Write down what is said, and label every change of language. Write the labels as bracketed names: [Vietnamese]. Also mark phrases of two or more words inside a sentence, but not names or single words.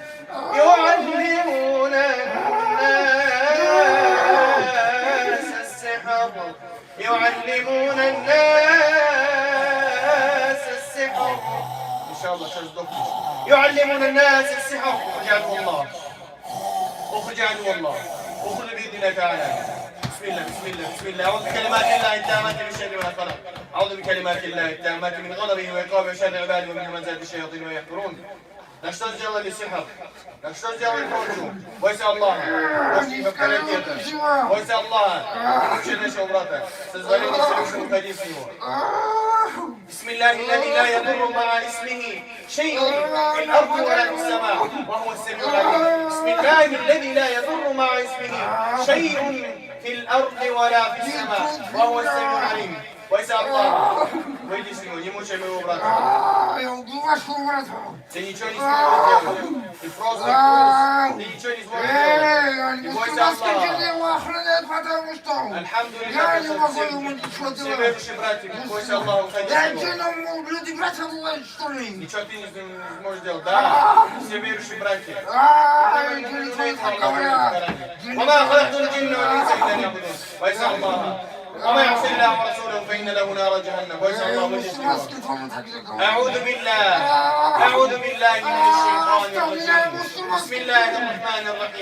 [Arabic] السحر يعلمون الناس السحر إن شاء الله يعلمون الناس السحر اخرج عدو الله اخرج عدو الله اخرج بإذن الله تعالى بسم الله بسم الله بسم الله أعوذ بكلمات الله التامات من شر ما خلق أعوذ بكلمات الله التامات من غضبه وعقابه وشر عباده ومن همزات الشياطين ويحضرون [Russian] На что сделали сихар? На что сделали порчу? Бойся Аллаха. Бойся Аллаха. Не мучай нашего брата. Созволи Всевышнему, уходи с него. [Arabic] بسم الله الذي لا يضر مع اسمه شيء في الأرض ولا في السماء وهو السميع العليم. بسم الله الذي لا يضر مع اسمه شيء في الأرض ولا في السماء وهو السميع العليم. [Russian] Бойся Аллаха. Выйди с него, не мучай моего брата. Ты ничего не сможешь сделать. Ты просто ты ничего не сможешь сделать. И бойся Аллаха. Альхамдулиллах, все верующие братья, бойся Аллаха, уходи с него. Ничего ты не сможешь сделать, да? Все верующие братья. [Arabic] وما خلقت الجن والإنس إلا ليعبدون. [Russian] бойся Аллаха. [Arabic] وما يعصي الله ورسوله فإن له نار جهنم. ويسأل الله من أعوذ بالله من الشيطان الرجيم. بسم الله الرحمن الرحيم.